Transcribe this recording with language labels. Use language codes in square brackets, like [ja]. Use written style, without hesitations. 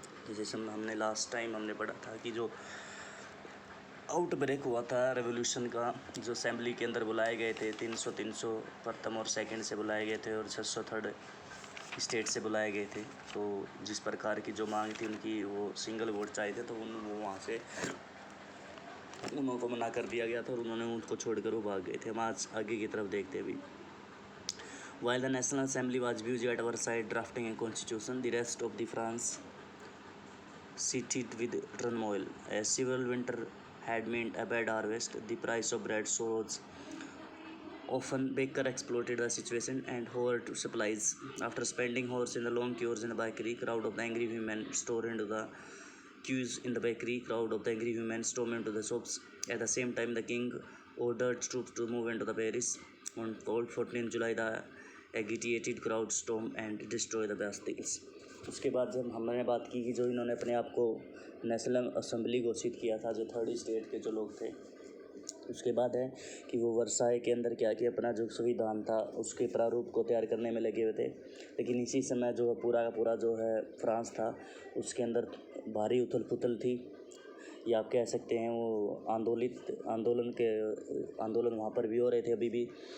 [hi] जैसे हमने last time हमने पढ़ा था कि जो आउटब्रेक हुआ था रेवोल्यूशन का, जो असेंबली के अंदर बुलाए गए थे 300 प्रथम और सेकंड से बुलाए गए थे, और 600 थर्ड स्टेट से बुलाए गए थे। तो जिस प्रकार की जो मांग थी उनकी, वो सिंगल वोट चाहे थे, तो वो वहाँ से उनको मना कर दिया गया था और उन्होंने उनको छोड़कर वो भाग गए थे। हम आज आगे की तरफ देखते भी। [en] While the National Assembly was busy at our side drafting a constitution, the rest of the France seethed with turmoil. A severe winter had meant a bad harvest. The price of bread rose. Often baker exploited the situation and hoarded supplies. After spending hours in the long queues in the bakery, crowd of the angry women stormed into the queues in the bakery. Crowd of the angry women stormed into the shops. At the same time, the king ordered troops to move into the Paris. On 14 July, the agitated crowd stormed and destroyed the Bastilles. [hi] उसके बाद जब हमने बात की कि जो इन्होंने अपने आप को नेशनल असेंबली घोषित किया था, जो थर्ड स्टेट के जो लोग थे, उसके बाद है कि वो वर्साई के अंदर क्या कि अपना जो संविधान था उसके प्रारूप को तैयार करने में लगे हुए थे। लेकिन इसी समय जो पूरा का पूरा जो है फ्रांस था, उसके अंदर भारी उथल पुथल थी, या आप कह सकते हैं वो आंदोलन वहाँ पर भी हो रहे थे अभी भी।